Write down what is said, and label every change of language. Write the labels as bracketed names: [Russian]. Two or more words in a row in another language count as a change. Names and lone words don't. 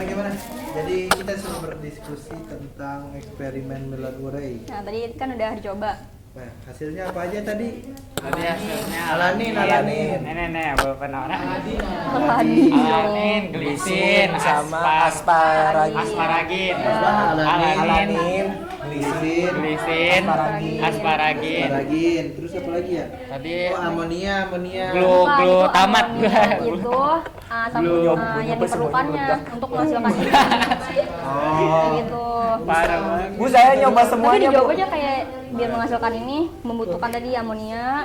[Indonesian] Gimana? Jadi kita sudah berdiskusi tentang eksperimen Mail Urey. Nah, tadi kan udah dicoba. Nah, hasilnya apa aja tadi? Tadi hasilnya Alanin. Nih, beberapa Alanin. glisin, sama asparagin. asparagin, Alanin, glisin, asparagin. Terus apa lagi ya? Tadi Oh, amonia. glutamat. Itu yang diperlukannya untuk menghasilkan ini. Kayak gitu. Parah. Bu, saya nyoba Tapi semuanya, dijawab Bu. aja kayak biar menghasilkan ini membutuhkan tadi amonia,